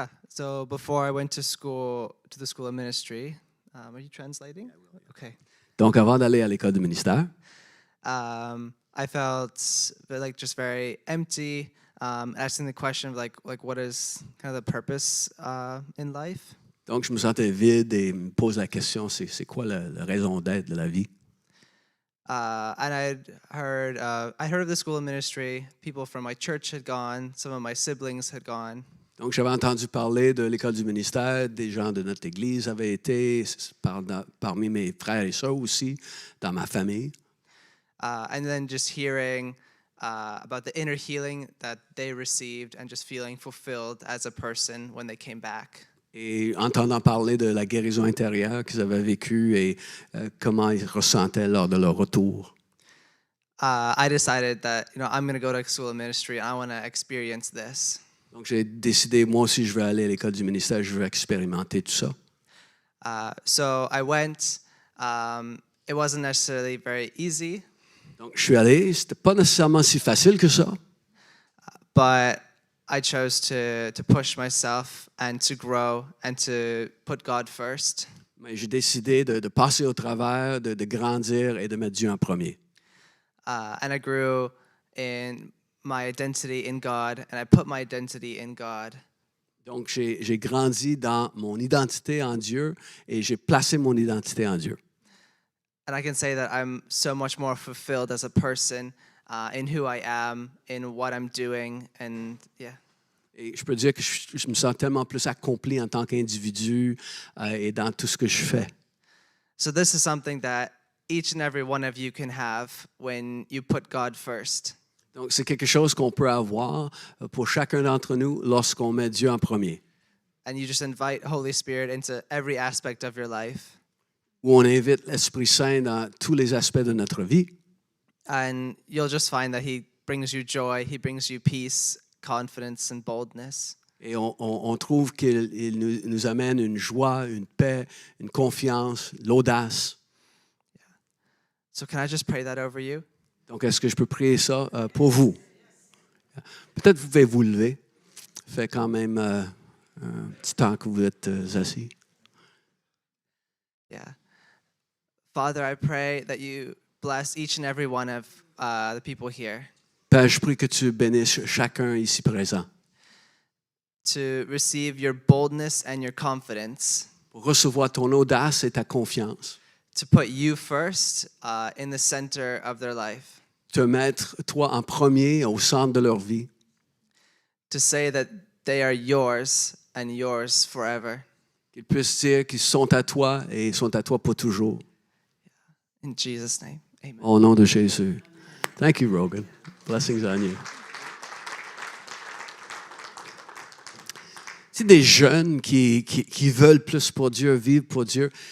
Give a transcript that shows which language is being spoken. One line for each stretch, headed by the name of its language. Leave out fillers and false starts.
English: So before I went to the School of Ministry, are you translating? Okay.
French: Donc avant d'aller à l'école du ministère,
English: I felt just very empty, asking the question of like what is kind of the purpose in life.
French: donc je me sentais vide et me pose la question, c'est quoi la raison d'être de la vie?
English: And I'd heard of the School of Ministry. People from my church had gone. Some of my siblings had gone.
French: Donc j'avais entendu parler de l'école du ministère, des gens de notre église avaient été, parmi mes frères et sœurs aussi, dans ma famille.
English: And then just hearing about the inner healing that they received and just feeling fulfilled as a person when they came back.
French: Et entendant parler de la guérison intérieure qu'ils avaient vécue et comment ils ressentaient lors de leur retour.
English: I decided that I'm going to go to School of Ministry and I want to experience this.
French: Donc j'ai décidé, moi aussi je veux aller à l'école du ministère, je veux expérimenter tout ça.
English: So I went. It wasn't necessarily very easy.
French: Donc je suis allé, c'était pas nécessairement si facile que ça.
English: But I chose to push myself and to grow and to put God first.
French: Mais j'ai décidé de passer au travers, de grandir et de mettre Dieu en premier.
English: And I grew in my identity in God, and I put my identity in God.
French: Donc, j'ai grandi dans mon identité en Dieu et j'ai placé mon identité en Dieu.
English: And I can say that I'm so much more fulfilled as a person in who I am, in what I'm doing, and yeah.
French: Et je peux dire que je me sens tellement plus accompli en tant qu'individu et dans tout ce que je fais.
English: So this is something that each and every one of you can have when you put God first.
French: Donc, c'est quelque chose qu'on peut avoir pour chacun d'entre nous lorsqu'on met Dieu en premier.
English: And you just invite Holy Spirit into every aspect of your life.
French: Où on invite l'Esprit Saint dans tous les aspects de notre vie.
English: And you'll just find that He brings you joy, He brings you peace, confidence, and boldness.
French: Et on trouve qu'il nous amène une joie, une paix, une confiance, l'audace.
English: So can I just pray that over you?
French: Donc, est-ce que je peux prier ça pour vous? Peut-être vous pouvez vous lever. Ça fait quand même un petit temps que vous êtes assis.
English: Yeah. Father, I pray that you bless each and every one of the people here
French: Père, je prie que tu bénisses chacun ici présent
English: to receive your boldness and your confidence,
French: pour recevoir ton audace et ta confiance,
English: to put you first in the center of their life,
French: te mettre toi en premier au centre de leur vie,
English: to say that they are yours and yours forever.
French: qu'ils puissent dire qu'ils sont à toi et sont à toi pour toujours.
English: In Jesus' name, amen.
French: Au nom de Jésus.
English: Thank you, Rogan. Blessings on you.
French: C'est des jeunes qui veulent plus pour Dieu, vivre pour Dieu.